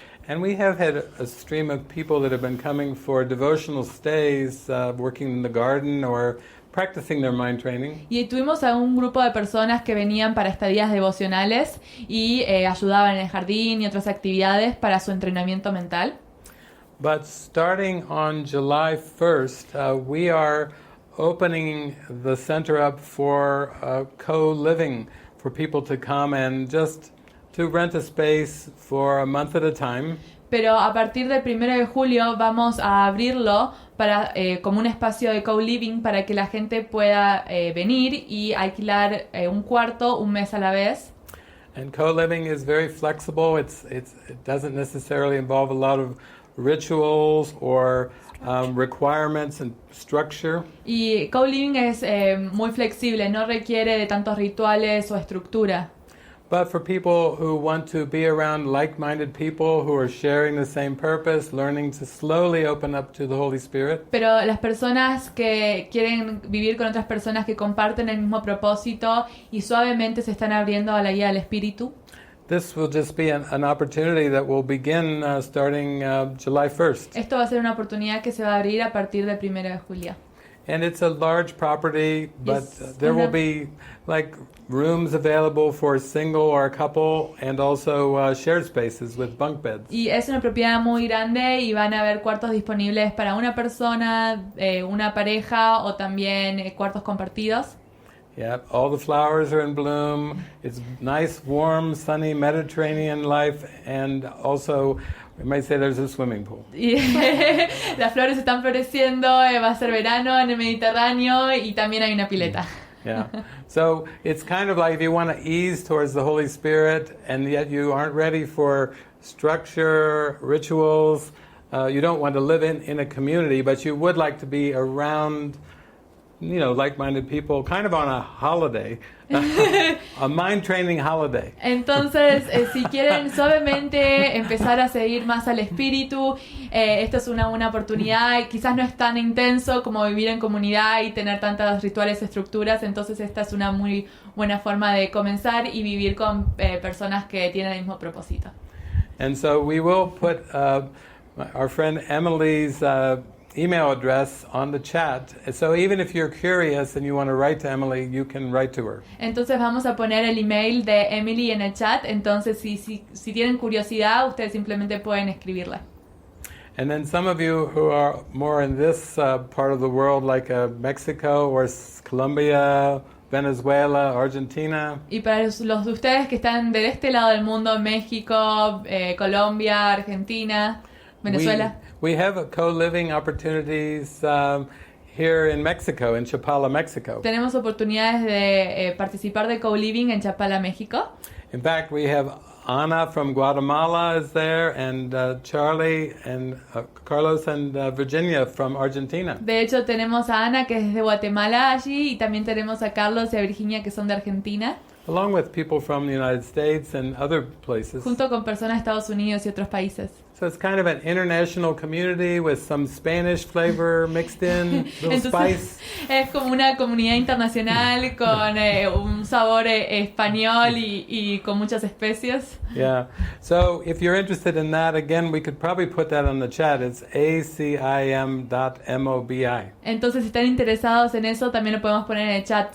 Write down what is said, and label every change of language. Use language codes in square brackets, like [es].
[en] And we have had a stream of people that have been coming for devotional stays, working in the garden or practicing their mind training. [es] Y tuvimos a un grupo de personas que venían para estadías devocionales y ayudaban en el jardín y otras actividades para su entrenamiento mental. [en] But starting on July 1st, we are opening the center up for co-living, for people to come and just to rent a space for a month at a time. [es] Pero a partir del 1 de julio vamos a abrirlo para como un espacio de co-living para que la gente pueda venir y alquilar un cuarto un mes a la vez. [en] And co-living is very flexible. It doesn't necessarily involve a lot of rituals or requirements and structure. [es] Y co-living es muy flexible, no requiere de tantos rituales o estructura. [en] But for people who want to be around like-minded people who are sharing the same purpose, learning to slowly open up to the Holy Spirit. [es] Pero las personas que quieren vivir con otras personas que comparten el mismo propósito y suavemente se están abriendo a la guía del Espíritu. [en] This will just be an opportunity that will begin starting July 1st. [es] Esto va a ser una oportunidad que se va a abrir a partir del 1 de julio. [en] And it's a large property, but Yes. there will be like rooms available for a single or a couple, and also shared spaces with bunk beds. [es] Y es una propiedad muy grande y van a haber cuartos disponibles para una persona, una pareja o también cuartos compartidos. [en] Yeah, all the flowers are in bloom. It's nice, warm, sunny Mediterranean life, and also we might say there's a swimming pool. [es] Y las flores están floreciendo, va a ser verano en el Mediterráneo y también hay una pileta. [en] Yeah. So it's kind of like if you want to ease towards the Holy Spirit and yet you aren't ready for structure, rituals, you don't want to live in a community, but you would like to be around, you know, like-minded people, kind of on a holiday, a mind training holiday. [es] Entonces, si quieren suavemente empezar a seguir más al espíritu, esta es una buena oportunidad. Quizás no es tan intenso como vivir en comunidad y tener tantos rituales, estructuras. Entonces, esta es una muy buena forma de comenzar y vivir con personas que tienen el mismo propósito. [en] And so we will put our friend Emily's email address on the chat. So even if you're curious and you want to write to Emily, you can write to her. [es] Entonces vamos a poner el email de Emily en el chat. Entonces si tienen curiosidad, ustedes simplemente pueden escribirla. [en] And then some of you who are more in this part of the world, like Mexico or Colombia, Venezuela, Argentina. [es] Y para los de ustedes que están de este lado del mundo, México, Colombia, Argentina. Venezuela. [en] We have co-living opportunities here in Mexico, in Chapala, Mexico. [es] Tenemos oportunidades de participar de co-living en Chapala, México. [en] In fact, we have Ana from Guatemala is there, and Charlie and Carlos and Virginia from Argentina. [es] De hecho, tenemos a Ana, que es de Guatemala allí, y también tenemos a Carlos y a Virginia, que son de Argentina. [en] Along with people from the United States and other places. [es] Junto con personas de Estados Unidos y otros países. [en] So it's kind of an international community with some Spanish flavor mixed in, little [es] Entonces, [en] spice. [es] es como una comunidad internacional con un sabor español y con muchas especias. [en] Yeah. So if you're interested in that, again, we could probably put that on the chat. It's acim.mobi. [es] Entonces, si están interesados en eso, también lo podemos poner en el chat.